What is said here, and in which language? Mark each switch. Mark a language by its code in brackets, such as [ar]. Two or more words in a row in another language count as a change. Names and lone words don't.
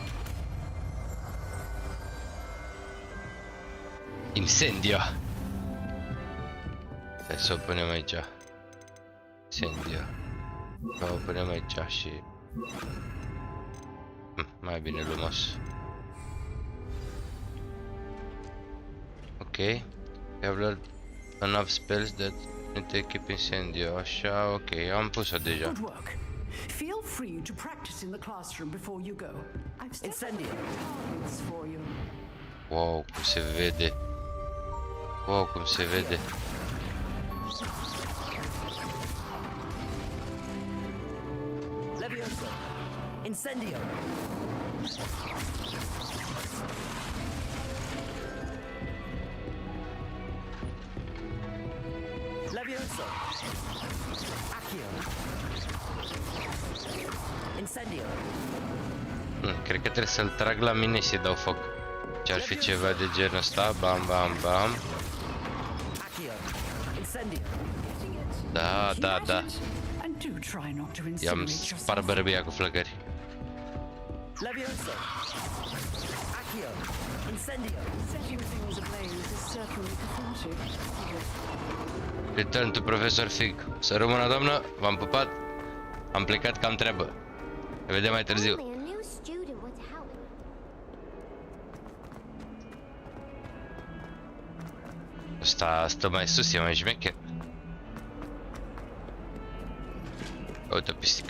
[ro] Incendio. Hai să o punem aici. Incendio. O punem aici și... mai bine lumos. Ok. [en] Have learned enough spells that need to keep incendio. [ro] Așa, ok. Am pus-o deja. [en] Good work. Feel free to practice in the classroom before you go. I've still targets for you. [ro] Wow, cum se vede. Wow, cum se vede. Levioso. Incendio. Levioso. Accio. Incendio. Cred că trebuie să-l trag la mine și să-i dau foc. Ce ar fi ceva de genul ăsta. Bam, bam, bam. Da, da, da. I-am spart bărbia cu flăcări. Levioso. Accio. Incendio. [en] Setting things ablaze is certainly cathartic. Return to Profesor Fig. [ro] Să rămână, doamnă, v-am pupat. Am plecat că am treabă. Ne vedem mai târziu. Ăsta stă mai sus, e mai șmecher. Uite o pisică.